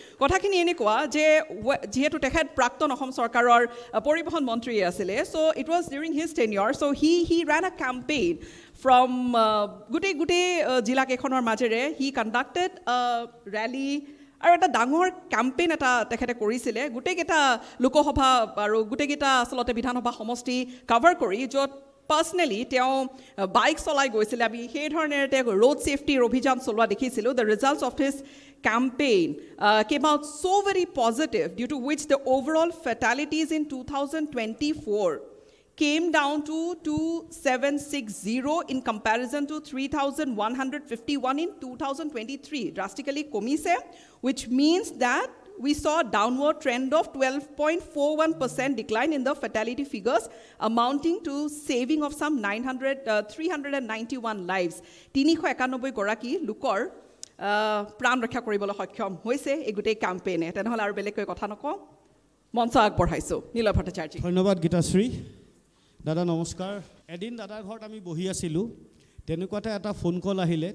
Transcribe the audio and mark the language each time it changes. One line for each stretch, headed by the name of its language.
Assamese: কথাখিনি এনেকুৱা যে যিহেতু তেখেত প্ৰাক্তন অসম চৰকাৰৰ পৰিবহণ মন্ত্ৰী আছিলে,
English: so' it was during his tenure, so' he ran a campaign
Assamese: from গোটেই জিলাকেইখনৰ মাজেৰে হি কণ্ডাক্টেড ৰেলী আৰু এটা ডাঙৰ কেম্পেইন এটা তেখেতে কৰিছিলে গোটেইকেইটা লোকসভা আৰু গোটেইকেইটা আচলতে বিধানসভা সমষ্টি কাভাৰ কৰি, য'ত পাৰ্চনেলি তেওঁ বাইক চলাই গৈছিলে। আমি সেই ধৰণেৰে তেওঁ ৰোড ছেফটিৰ অভিযান চলোৱা দেখিছিলোঁ।
English: The results of his campaign came out so very positive, due to which the overall fatalities in 2024 came down to 2760 in comparison to 3151 in 2023, drastically komise, which means that we saw a downward trend of 12.41% decline in the fatality figures, amounting to saving of some 391 lives.
Assamese: 391 গৰাকী লোকৰ প্ৰাণ ৰক্ষা কৰিবলৈ সক্ষম হৈছে এই গোটেই কেম্পেইনে। তেনেহ'লে আৰু বেলেগকৈ কথা নকওঁ, মঞ্চ আগবঢ়াইছোঁ নিলয় ভট্টাচাৰ্যী। ধন্যবাদ গীতাশ্ৰী। দাদা নমস্কাৰ। এদিন দাদাৰ ঘৰত আমি বহি আছিলোঁ, তেনেকুৱাতে এটা ফোন কল আহিলে।